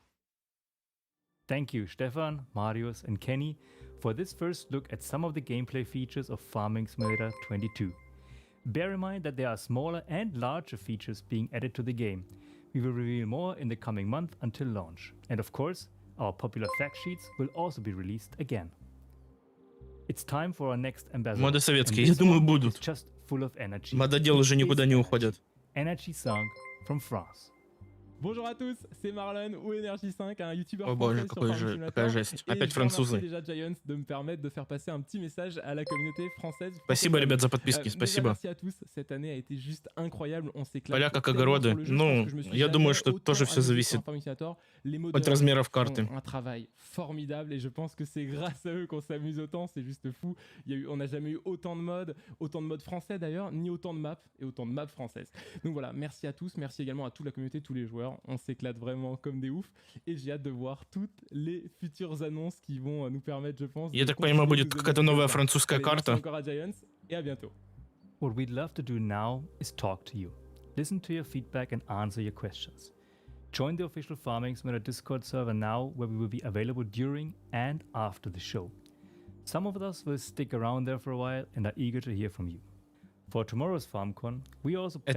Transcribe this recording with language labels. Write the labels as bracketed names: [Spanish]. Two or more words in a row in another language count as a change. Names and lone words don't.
[English] Thank you, Stefan, Marius, and Kenny, for this first look at some of the gameplay features of Farming Simulator 22. Bear in mind that there are smaller and larger features being added to the game. We will reveal more in the coming month until launch. And of course, our popular fact sheets will also be released again. It's time for our next ambassador. [Russian] Моды [English] and [Russian] советские, я [English] this [Russian] думаю, [English] one [Russian] будут. [English] is just full of energy. [Russian] Мододелы уже никуда не уходят. [English] Energy song from France. [French] Bonjour à tous, c'est Marlon ou Energy 5, un youtubeur [Russian] О [French] français [Russian] боже, [French] sur [Russian] какой [French] Farming [Russian] же, [French] Simulator. [Russian] какая жесть. [French] Et [Russian] Опять [French] je remercie [Russian] французы. [French] déjà Giants de me permettre de faire passer un petit message à la communauté française. [Russian] Спасибо, ребят, за подписки, [French] Déjà, [Russian] спасибо. [French] merci à tous, cette année a été juste incroyable, on s'éclate. [Russian] Поля как [French] tellement [Russian] огороды. [French] sur le jeu, je [Russian] Ну, [French] pense que je me suis [Russian] я [French] jamais [Russian] думаю, что [French] autant [Russian] тоже все [French] amusé sur [Russian] зависит [French] un Farming Simulator. Les [Russian] от [French] modeurs [Russian] размеров [French] font [Russian] карты. [French] un travail formidable et je pense que c'est grâce à eux qu'on s'amuse autant, c'est juste fou. On n'a jamais eu autant de modes français d'ailleurs, ni autant de maps et autant de maps françaises. Donc voilà, merci à tous, merci également à toute la communauté, tous les joueurs, on s'éclate vraiment comme des oufs et j'ai hâte de voir toutes les futures annonces qui vont nous permettre, je pense, [Russian] Я [French] de [Russian] так понимаю, [French] continuer [Russian] будет [French] de nous [Russian] какая-то [French] émerveiller [Russian] новая [French] comme ça. [Russian] французская [French] Allez, merci [Russian] карта. [French] encore à Giants et à bientôt. [English] What we'd love to do now is talk to you, listen to your feedback and answer your questions. Join the official Farming Simulator Discord server now, where we will be available during and after the show. Some of us will stick around there for a while and are eager to hear from you. For tomorrow's FarmCon, we also plan